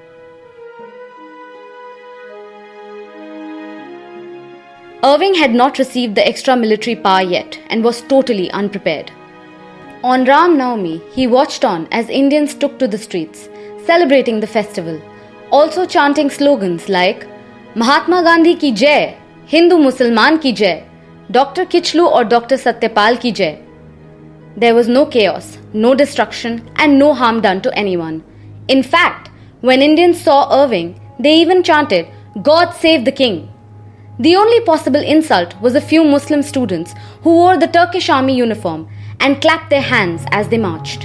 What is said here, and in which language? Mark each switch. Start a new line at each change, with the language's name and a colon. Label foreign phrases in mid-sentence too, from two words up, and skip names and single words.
English: Irving had not received the extra military power yet and was totally unprepared. On Ram Naumi, he watched on as Indians took to the streets, celebrating the festival, also chanting slogans like
Hindi: महात्मा गांधी की जय, हिंदू मुसलमान की जय,
English: Dr. Kichlu or Dr.
Hindi: सत्यपाल की जय.
English: There was no chaos, no destruction, and no harm done to anyone. In fact, when Indians saw Irving, they even chanted, God save the king. The only possible insult was a few Muslim students who wore the Turkish army uniform and clapped their hands as they marched.